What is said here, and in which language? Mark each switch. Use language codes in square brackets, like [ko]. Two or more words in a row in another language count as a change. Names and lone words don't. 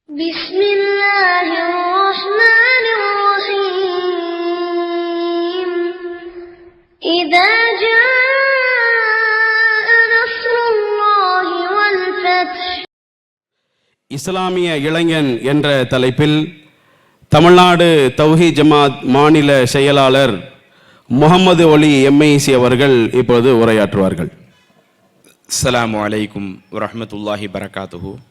[ar] بسم الله الرحمن الرحيم إذا جاء نصر الله والفتح. [ta] இஸ்லாமிய இளைஞன் என்ற தலைப்பில் தமிழ்நாடு தௌஹீத் ஜமாத் மாநில செயலாளர் முகமது ஒலி எம்ஐசி அவர்கள் இப்போது உரையாற்றுவார்கள். [ar] السلام عليكم ورحمة الله بركاته.